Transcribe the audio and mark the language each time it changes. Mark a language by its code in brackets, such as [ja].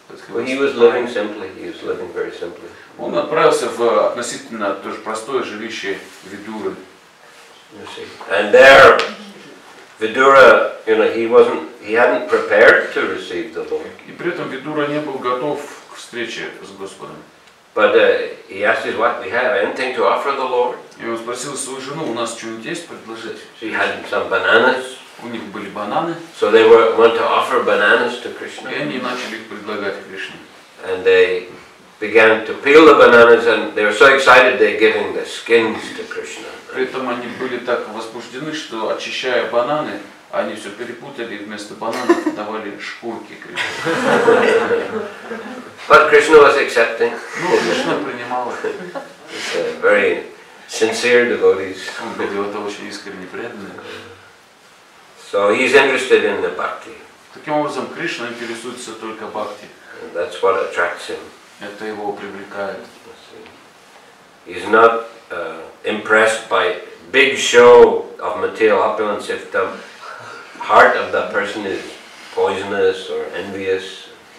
[en] Well, he was living simply. He was living very simply. [ru] Он отправился в относительно тоже простое жилище Видуры. [en] And there, Vidura, he hadn't prepared to receive the Lord. [ru] И при этом Видура не был готов к встрече с Господом. [en] But he asked his wife, "We have anything to offer the Lord?" [ru] И он спросил свою жену, у нас что-нибудь есть предложить? [en] She had some bananas. [ru] У них были бананы. [en] So they went to offer bananas to Krishna. [ru] И они начали их предлагать Кришне. [en] And they began to peel the bananas, and they were so excited they're giving the skins to Krishna. [ru] При этом они были так возбуждены, что, очищая бананы, они все перепутали и вместо бананов давали шкурки Кришне. [en] But Krishna was accepting. [ru] Ну, Кришна принимал их. [en] Very sincere devotees. [ru] Он был это очень искренне преданный. [en] So he's interested in the bhakti. [ru] Таким образом, Кришна интересуется только бхакти. [en] And that's what attracts him. [ru] Это его привлекает. [en] He's not impressed by big show of material opulence if the heart of that person is poisonous or envious.